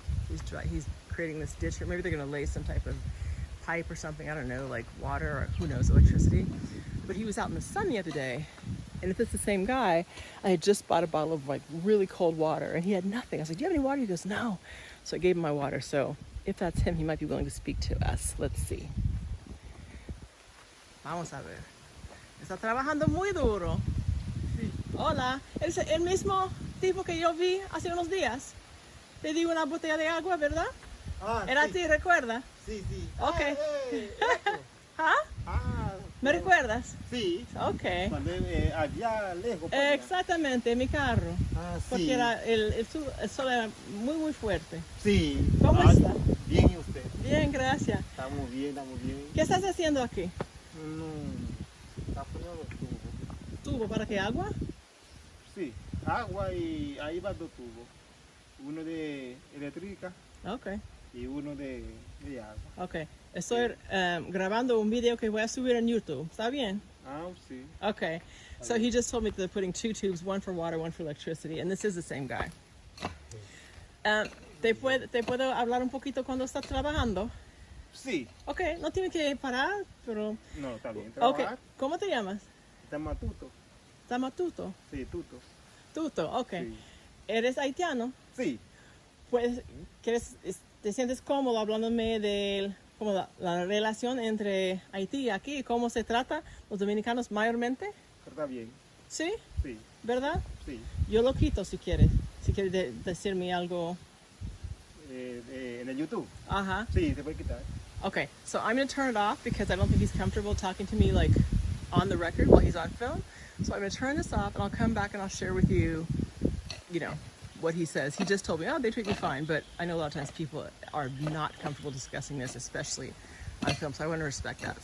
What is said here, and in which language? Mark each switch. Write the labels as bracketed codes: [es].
[en] He's creating this ditch here. Maybe they're going to lay some type of pipe or something, I don't know, like water or who knows, electricity. But he was out in the sun the other day. And if it's the same guy, I had just bought a bottle of like really cold water and he had nothing. I was like, do you have any water? He goes, no. So I gave him my water. So if that's him, he might be willing to speak to us. Let's see. [es] Vamos a ver. Está trabajando muy duro. Sí. Hola. Es el mismo tipo que yo vi hace unos días. Te di una botella de agua, ¿verdad? Ah, ¿era sí. A ti, recuerda? Sí, sí. Ok. ¿Ah? Ah. ¿Me recuerdas? Sí. Ok. Cuando allá lejos. Exactamente, mi carro. Ah, sí. Porque era el sol era muy, muy fuerte. Sí. ¿Cómo está? Bien, ¿y usted? Bien, gracias. Estamos bien, estamos bien. ¿Qué estás haciendo aquí? Está poniendo tubo. ¿Tubo para qué? ¿Agua? Sí, agua y ahí va dos tubos. Uno de eléctrica. Ok. Y uno de agua. Ok. Estoy grabando un video que voy a subir en YouTube. ¿Está bien? Ah, sí. Okay. [en] So he just told me that they're putting two tubes, one for water, one for electricity, and this is the same guy. [es] ¿Te puedo hablar un poquito cuando estás trabajando? Sí. Okay, no tiene que parar, pero... No, está bien. Okay. ¿Cómo te llamas? Tamatuto. ¿Tamatuto? Sí, Tuto. Tuto, okay. Sí. ¿Eres haitiano? Sí. Pues, ¿te sientes cómodo hablándome de como la relación entre Haití y aquí? ¿Cómo se trata los dominicanos mayormente? Está bien. ¿Sí? Sí. ¿Verdad? Sí. Yo lo quito si quieres. Si quieres decirme algo. En el YouTube. Ajá. Sí, se puede quitar. [en] Okay, so I'm going to turn it off because I don't think he's comfortable talking to me like on the record while he's on film. So I'm going to turn this off and I'll come back and I'll share with you, you know, what he says. He just told me, oh, they treat me fine, but I know a lot of times people are not comfortable discussing this, especially on film, so I want to respect that.